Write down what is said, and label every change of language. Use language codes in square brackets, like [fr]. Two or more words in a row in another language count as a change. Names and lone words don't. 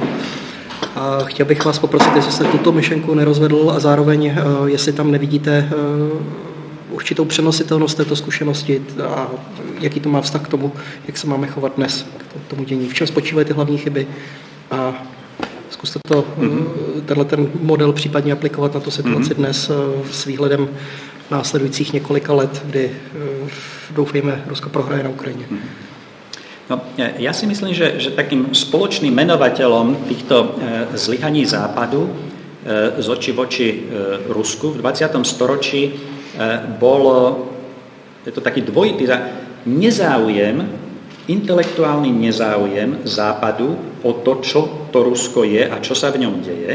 [cs] A chtěl bych vás poprosit, jestli jste tuto myšlenku nerozvedl a zároveň, jestli tam nevidíte určitou přenositelnost této zkušenosti a jaký to má vztah k tomu, jak se máme chovat dnes k tomu dění. V čem spočívají ty hlavní chyby a zkuste ten model případně aplikovat na tu situaci dnes s výhledem následujících několika let, kdy doufejme, Rusko prohraje na Ukrajině. [sk] No, ja si myslím, že takým spoločným menovateľom týchto zlyhaní Západu z očí voči Rusku v 20. storočí je to taký dvojitý nezáujem, intelektuálny nezáujem Západu o to, čo to Rusko je a čo sa v ňom deje.